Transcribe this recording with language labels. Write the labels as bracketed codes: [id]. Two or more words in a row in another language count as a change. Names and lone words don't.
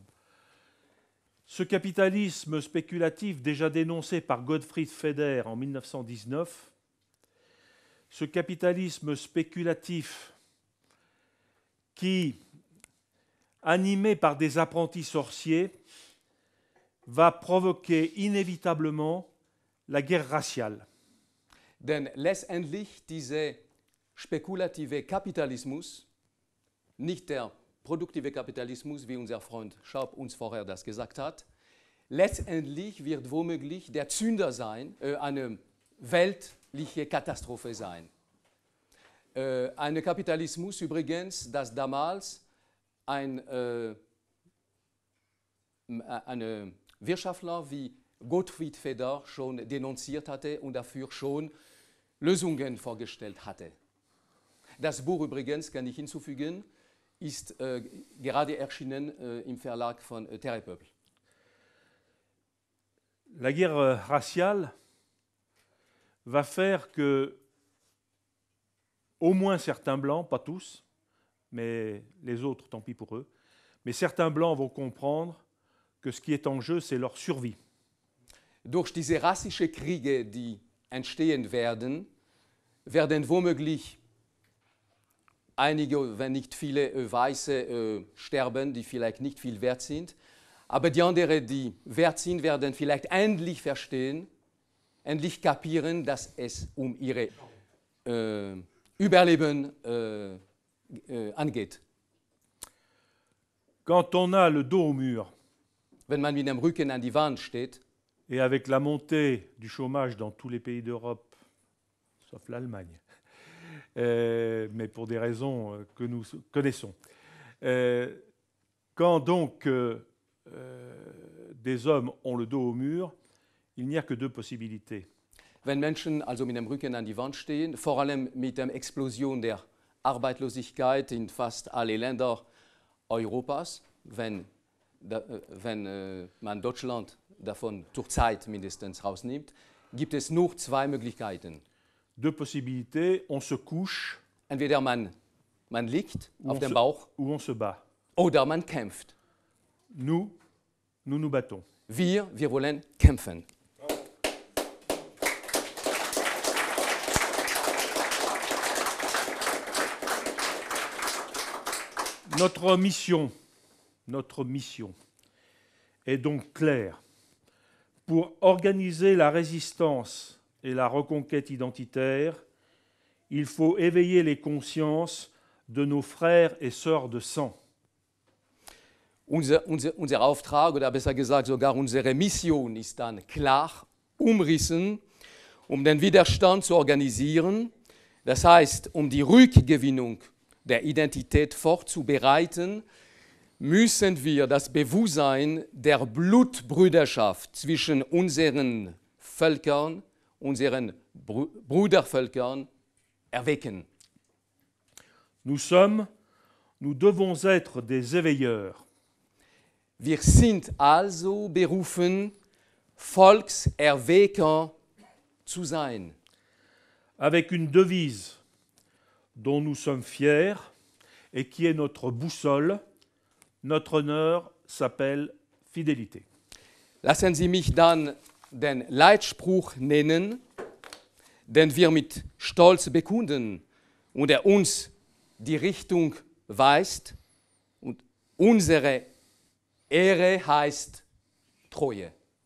[fr] Ce capitalisme spéculatif, déjà dénoncé par Gottfried Feder en 1919, ce capitalisme spéculatif qui, animé par des apprentis sorciers, va provoquer inévitablement la guerre raciale. [de] Denn letztendlich dieser spekulative Kapitalismus, nicht der produktive Kapitalismus, wie unser Freund Schaub uns vorher das gesagt hat, letztendlich wird womöglich der Zünder sein, eine weltliche Katastrophe sein. Ein Kapitalismus übrigens, das damals ein Wirtschaftler wie Gottfried Feder schon denunziert hatte und dafür schon Lösungen vorgestellt hatte. Das Buch übrigens, kann ich hinzufügen, ist gerade erschienen im Verlag von Terre et Peuple. [fr] La guerre raciale va faire que au moins certains blancs, pas tous, mais les autres, tant pis pour eux, mais certains blancs vont comprendre que ce qui est en jeu, c'est leur survie. [de] Durch diese rassischen Kriege, die entstehen werden, werden womöglich einige, wenn nicht viele Weiße sterben, die vielleicht nicht viel wert sind. Aber die anderen, die wert sind, werden vielleicht endlich verstehen, endlich kapieren, dass es um ihre Überleben angeht. [fr] Quand on a le dos au mur, [de] Wenn man mit dem Rücken an die Wand steht, [fr] et avec la montée du chômage dans tous les pays d'Europe, sauf l'Allemagne, mais pour des raisons que nous connaissons, quand donc des hommes ont le dos au mur, il n'y a que deux possibilités. [de] wenn Menschen also mit dem Rücken an die Wand stehen, vor allem mit der Explosion der Arbeitslosigkeit in fast alle Länder Europas, wenn man Deutschland davon durch Zeit mindestens rausnimmt, gibt es nur zwei Möglichkeiten. [fr] Deux possibilités, on se couche [de] Entweder man liegt [fr] ou [de] auf [fr] on [de] dem [fr] se- [de] Bauch [fr] ou on se bat. [de] oder man kämpft. [fr] Nous nous battons. [de] Wir wollen kämpfen. [fr] Notre mission est donc claire. Pour organiser la résistance et la reconquête identitaire, il faut éveiller les consciences de nos frères et sœurs de sang. [de] Unser Auftrag, oder besser gesagt sogar unsere Mission ist dann klar umrissen, um den Widerstand zu organisieren, das heißt, um die Rückgewinnung der Identität vorzubereiten, müssen wir das Bewusstsein der Blutbrüderschaft zwischen unseren Völkern, unseren Brudervölkern erwecken. [fr] Nous devons être des éveilleurs. [de] Wir sind also berufen, Volkserwecker zu sein. [fr] Avec une devise dont nous sommes fiers et qui est notre boussole. Notre honneur s'appelle Fidélité. [de] Lassen Sie mich dann den Leitspruch nennen, den wir mit Stolz bekunden und der uns die Richtung weist. Und unsere Ehre heißt Treue.